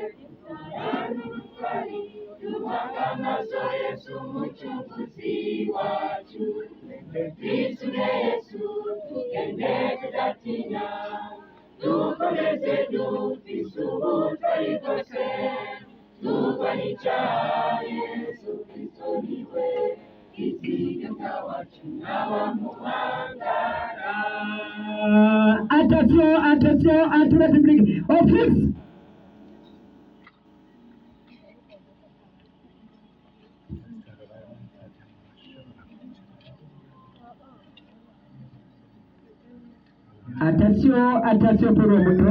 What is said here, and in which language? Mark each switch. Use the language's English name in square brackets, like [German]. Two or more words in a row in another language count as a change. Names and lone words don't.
[Rundi] Tumanga amaso Yesu umucunguzi wacu twisunge Yesu tugende tudatinya dukomeze dufise ubutwari bwose turwanye icyaha Yesu Kristo niwe izigeza wacu ntawamuhangara. [French] Attention à toute la République. On fixe. Attention pour le bouton.